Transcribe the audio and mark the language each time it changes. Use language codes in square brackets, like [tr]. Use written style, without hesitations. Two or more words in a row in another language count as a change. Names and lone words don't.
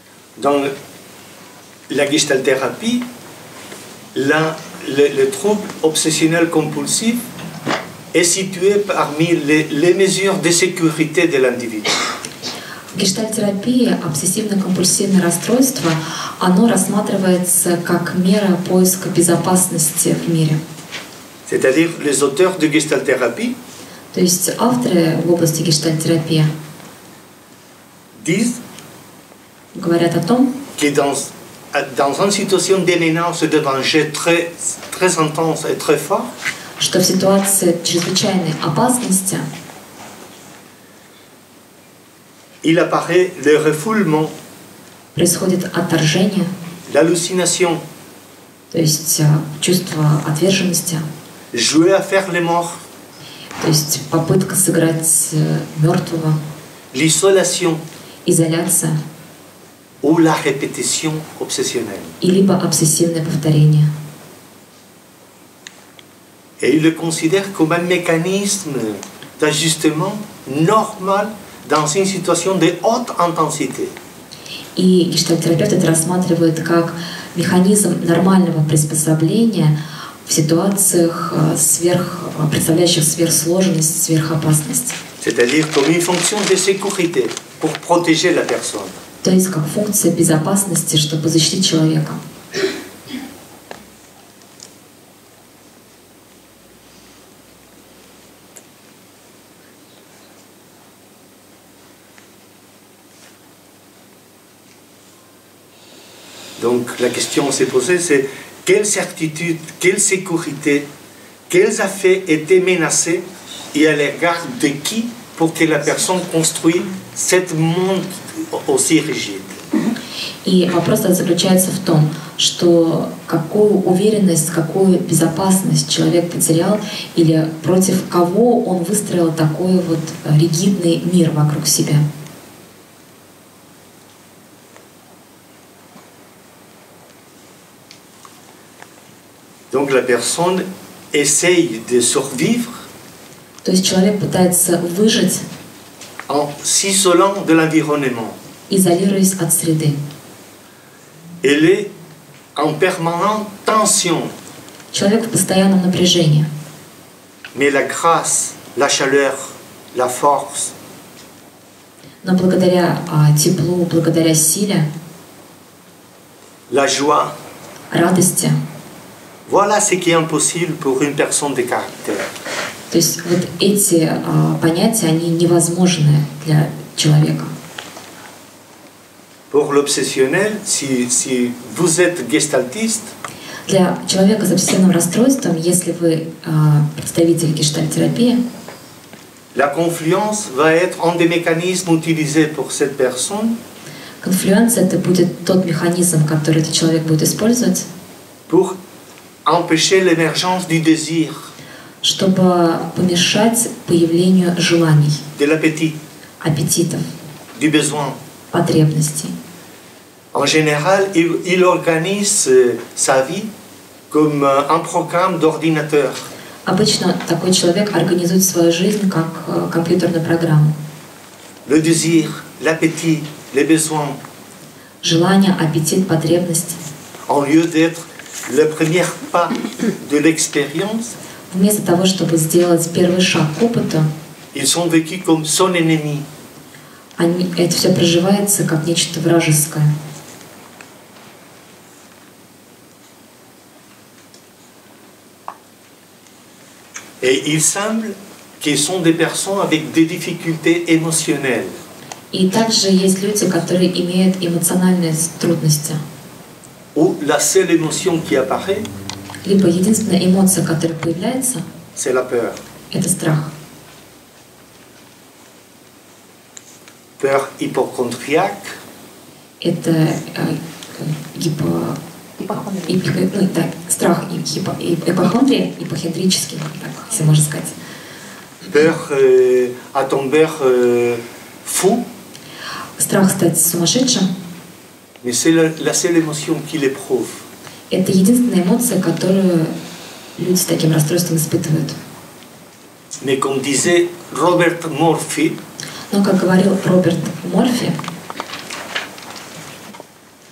[fr] dans la gestalthérapie, le trouble obsessionnel compulsif est situé parmi les mesures de sécurité de l'individu. [ru] В гештальтерапии обсессивно-компульсивное расстройство, оно рассматривается как мера поиска безопасности в мире. [fr] C'est-à-dire les auteurs de gestalthérapie [ru] То есть авторы в области гештальтерапии [fr] disent [ru] говорят о том, [fr] que dans une situation d'éminence de danger très, très intense et très fort, [ru] что в ситуации чрезвычайной опасности [fr] il apparaît le refoulement, [ru] происходит отторжение, [fr] l'hallucination, [ru] то есть чувство отверженности, [fr] jouer à faire les morts, [ru] то есть попытка сыграть мертвого, [fr] l'isolation [ru] изоляция [fr] ou la répétition obsessionnelle. [ru] и либо обсессивное повторение. [fr] Et il le considère comme un mécanisme d'ajustement normal dans une situation de haute intensité. [ru] И гештальтерапевт это рассматривает как механизм нормального приспособления в ситуациях, представляющих сверхсложность, сверхопасность. [fr] C'est-à-dire comme une fonction de sécurité pour protéger la personne. [ru] То есть как функция безопасности, чтобы защитить человека. [fr] Donc la question s'est posée, c'est quelle certitude, quelle sécurité, quels affaires étaient menacés et à l'égard de qui pour que la personne construise cette monde aussi rigide. [ru] И вопрос заключается в том, что какую уверенность, какую безопасность человек потерял или против кого он выстроил такой вот ригидный мир вокруг себя. [fr] Donc la personne essaye de survivre [ru] То есть человек пытается выжить, [fr] en s'isolant de l'environnement. [ru] изолируясь от среды. [fr] Elle est en permanente tension. [ru] Человек в постоянном напряжении. [fr] Mais la grâce, la chaleur, la force, [ru] Но благодаря теплу, благодаря силе, [fr] la joie, [ru] радости, [fr] voilà ce qui est impossible pour une personne de caractère. [ru] то есть вот эти понятия, они невозможны для человека. [fr] Pour l'obsessionnel, si vous êtes gestaltiste, [ru] Для человека с обсессивным расстройством, если вы представитель гештальтерапии, [fr] la confluence va être un des mécanismes utilisés pour cette personne [ru] конфлюенция — это будет тот механизм, который этот человек будет использовать, [fr] pour empêcher l'émergence du désir, [ru] чтобы помешать появлению желаний, [fr] de l'appétit, [ru] аппетитов, [fr] du besoin. [ru] потребностей. [fr] En général, il organise sa vie comme un programme d'ordinateur. [ru] Обычно такой человек организует свою жизнь как компьютерную программу. [fr] Le désir, l'appétit, les besoins, [ru] Желание, аппетит, потребность. [fr] en lieu d'être le premier pas de l'expérience, [ru] Вместо того, чтобы сделать первый шаг к опыту, [fr] ils sont vécus comme son ennemi. [ru] это все проживается как нечто вражеское. [fr] Et il semble qu'ils sont des personnes avec des difficultés émotionnelles. [ru] И также есть люди, которые имеют эмоциональные трудности. [fr] Où la seule émotion qui apparaît, [ru] Либо единственная эмоция, которая появляется, [fr] c'est la peur. [ru] это страх. [fr] Peur hypochondriaque, [ru] Это страх ипохондрия, ипохондрический, так, если можно сказать. [fr] peur à tomber fou, [ru] Страх стать сумасшедшим — [fr] mais c'est la seule émotion qu'il éprouve. [ru] это единственная эмоция, которую люди с таким расстройством испытывают. [fr] Mais comme disait Robert Murphy, [ru] Но, как говорил Роберт Морфи,